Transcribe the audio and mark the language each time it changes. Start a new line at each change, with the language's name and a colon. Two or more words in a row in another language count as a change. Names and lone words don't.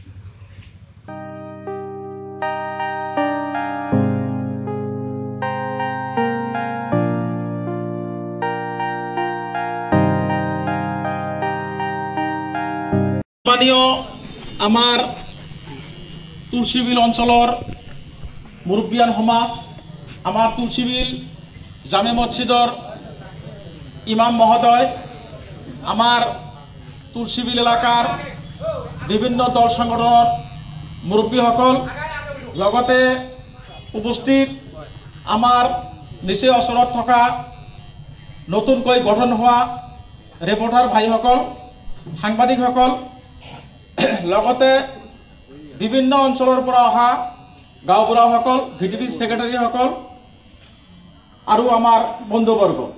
Bangla: আমার তুলসীবিল অঞ্চলের মুরব্বিয়ান সমাজ, আমার তুলসীবিল জামে মসজিদর ইমাম মহোদয়, আমার তুলসীবিল এলাকার বিভিন্ন দল সংগঠনের
Assamese: মুরব্বীসকল, লগতে উপস্থিত আমার নিচে ওচৰত থকা নতুনকৈ গঠন হোৱা ৰিপৰ্টাৰ ভাইসকল, সাংবাদিকসকল, লগতে বিভিন্ন অঞ্চলৰ পৰা অহা গাঁওবুঢ়াসকল, ভিডিপি সেক্ৰেটাৰীসকল আৰু আমাৰ বন্ধুবৰ্গ,